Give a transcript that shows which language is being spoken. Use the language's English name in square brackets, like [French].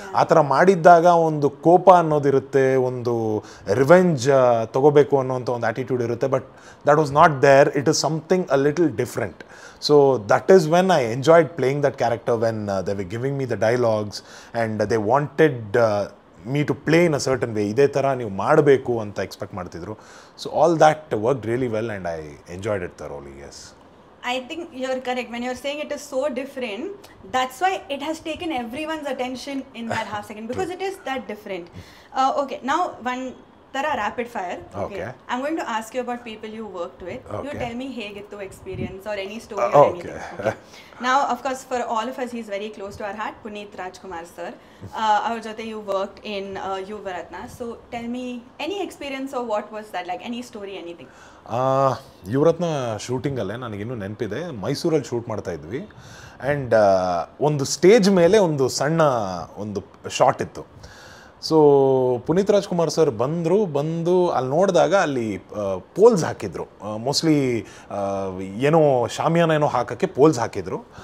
[Kannada] ಆ ಥರ ಮಾಡಿದ್ದಾಗ ಒಂದು ಕೋಪ ಅನ್ನೋದಿರುತ್ತೆ, ಒಂದು ರಿವೆಂಜ್ ತೊಗೋಬೇಕು ಅನ್ನೋಂಥ ಒಂದು ಆ್ಯಟಿಟ್ಯೂಡ್ ಇರುತ್ತೆ. [English] But that was not there. It is something a little different. So that is when I enjoyed playing that character, when they were giving me the dialogues and they wanted me to play in a certain way. [Kannada] ಇದೇ ಥರ ನೀವು ಮಾಡಬೇಕು ಅಂತ expect ಮಾಡ್ತಿದ್ರು. [English] So all that worked really well and I enjoyed it thoroughly, yes. I think you're correct when you're saying it is so different. That's why it has taken everyone's attention in that half second, because it is that different. Okay, now one tara rapid fire. Okay. I'm going to ask you about people you worked with. You Okay. tell me hegittu experience or any story or Okay. anything. Okay. Now, of course, for all of us, he's very close to our heart. Puneet Rajkumar sir. Our jote you worked in Yuvaratna. So tell me any experience or what was that like? Any story, anything? [Kannada] Yuvarathna ಶೂಟಿಂಗಲ್ಲೇ ನನಗಿನ್ನೂ ನೆನಪಿದೆ, ಮೈಸೂರಲ್ಲಿ shoot ಮಾಡ್ತಾ ಇದ್ವಿ. And ಒಂದು stage ಮೇಲೆ ಒಂದು ಸಣ್ಣ ಒಂದು shot ಇತ್ತು. ಸೊ ಪುನೀತ್ ರಾಜ್ಕುಮಾರ್ ಸರ್ ಬಂದು ಅಲ್ಲಿ ನೋಡಿದಾಗ ಅಲ್ಲಿ ಪೋಲ್ಸ್ ಹಾಕಿದ್ರು, ಮೋಸ್ಟ್ಲಿ ಏನೋ ಶಾಮಿಯಾನ ಏನೋ ಹಾಕೋಕ್ಕೆ ಪೋಲ್ಸ್ ಹಾಕಿದ್ರು.